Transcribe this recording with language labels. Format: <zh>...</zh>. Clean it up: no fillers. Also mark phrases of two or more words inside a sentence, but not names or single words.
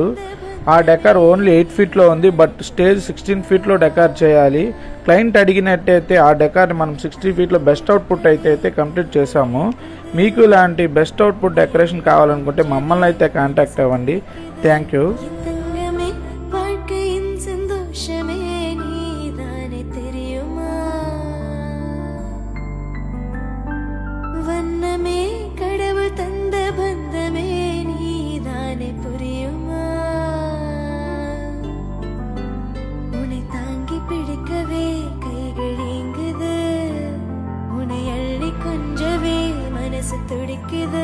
<te>ఆ డెకార్ ఓన్లీ 8 ఫీట్లో ఉంది, బట్ స్టేజ్ 16 ఫీట్లో డెకార్ చేయాలి. క్లయింట్ అడిగినట్టయితే ఆ డెకార్ని మనం 60 ఫీట్లో</te> <en>best output</en> <te>అయితే కంప్లీట్ చేసాము. మీకు ఇలాంటి</te> <en>best output decoration</en> <te>కావాలనుకుంటే మమ్మల్ని అయితే కాంటాక్ట్ అవ్వండి.</te> <en>Thank you.</en> <ta>வண்ணமே கடவுள் தந்த பந்தமே நீதானே புரியுமா? உன்னை தாங்கி பிடிக்கவே கைகள் ஏங்குது, உன்னை அள்ளி கொஞ்சவே மனசு துடிக்குது.</ta>